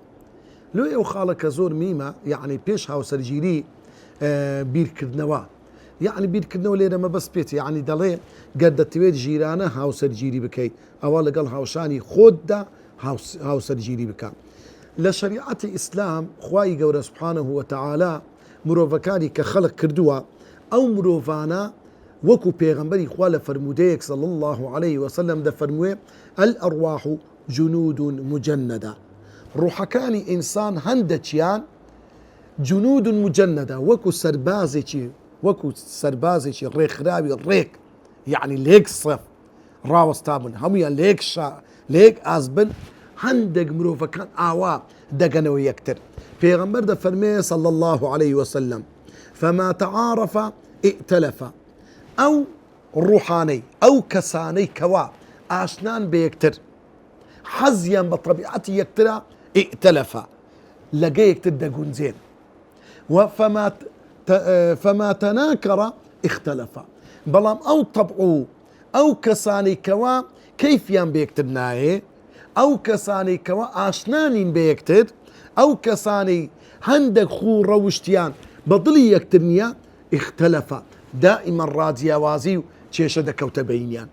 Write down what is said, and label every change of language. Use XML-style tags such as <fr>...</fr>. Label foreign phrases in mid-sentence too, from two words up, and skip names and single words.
<ckb>لۆ ئەو خاڵە کە زۆر میمە یعنی پێش هاوسەرگیری بیرکردنەوە یعنی بیرکردنەوە لێرە مەبەست پێێت یعنی دەڵێ گەر دەتەوێت ژیرانە هاوسەرگیری بکەیت ئەوە لەگەڵ هاوشانی خۆتدا هاوسەرگیری بکە. لە شەریعەتی ئیسلام خوای گەورە</ckb> <ar>سوبحانەهو وتەعالا</ar> <ckb>مرۆڤەکانی کە خەڵق کردووە ئەو مرۆڤانە وەکو پێغەمبەری خوا لە فەرمودەیەک</ckb> <ar>صلی الله عليه وسلم</ar> <ckb>دەفەرموێ</ckb> <ar>الأرواح جنود مجندة.</ar> <ckb>ڕوحەکانی ئینسان هەندێکیان</ckb> <ar>جنود مجندة</ar> <ckb>وەکو سەربازێکی ڕێکخراوی ڕێک یعنی لێک سەف ڕاوەستابن هەمویان لێک ئازبن هەندێک مرۆڤەکان ئاوا دەگەنەوە یەکتر. پێغەمبەر دەفەرمێ</ckb> <ar>صلی الله عليه وسلم فما تعارف ائتلف.</ar> <ckb>ئەو ڕوحانەی ئەو کەسانەی کەوا ئاشنان بە یەکتر حەزیان بە طەبیعەتی یەکترە ائتلف لەگە یەکتر دەگونجێن</ckb> <ar>فما تناكر اختلف.</ar> <ckb>بەڵام ئەو طەبع ئەو کەسانی کەوا کەیفیان بە یەکتر نایێ ئەو کەسانی کەوا ئاشنانین بە یەکتر ئەو کەسانی هەندێک خوو ڕەوشتیان بە دڵی یەکتر نییە اختلفە دائیمەن ڕاجیاوازی و کێشە دەکەوتە بەینیان.</ckb>